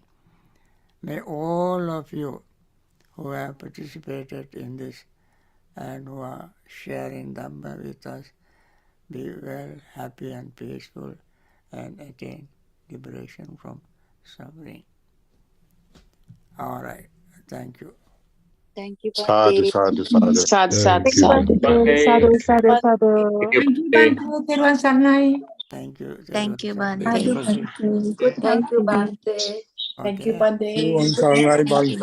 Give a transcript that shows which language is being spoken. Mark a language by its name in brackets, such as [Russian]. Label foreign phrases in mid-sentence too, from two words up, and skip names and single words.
[English] May all of you who have participated in this and who are sharing Dhamma with us be well, happy and peaceful and attain liberation from suffering. All right. Thank you. Thank you, Sadhu, Bhante. [Pali] sadhu, sadhu. [English] Sadhu, Thank sadhu, you. sadhu. [Pali] Sadhu, sadhu, sadhu. [English] Thank you, Bhante. [Sinhala] තෙරුවන් සරණයි. [English] Thank you. Thank you, Thank Bhante. you, Bhante. Good Thank you, health. Bhante. Thank you, Okay. Bhante. Thank you, Thank you, Bhante.